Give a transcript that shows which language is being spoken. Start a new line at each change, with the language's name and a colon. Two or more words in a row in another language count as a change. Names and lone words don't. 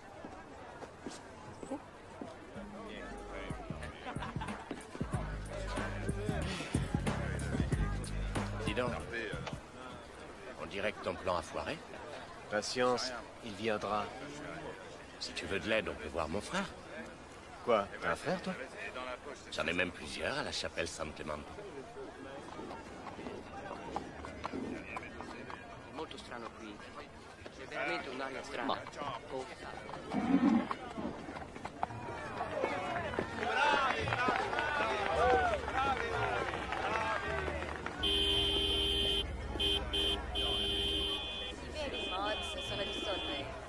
French: Dis donc. On dirait que ton plan a foiré. Patience, il viendra. Si tu veux de l'aide, on peut voir mon frère. Quoi? T'as un frère, toi? J'en ai même plusieurs à la chapelle San Clemente.
Italian: Molto strano qui. C'è veramente un'aria strana. Ma- Oh. Vedi, Mods, sono dissolve.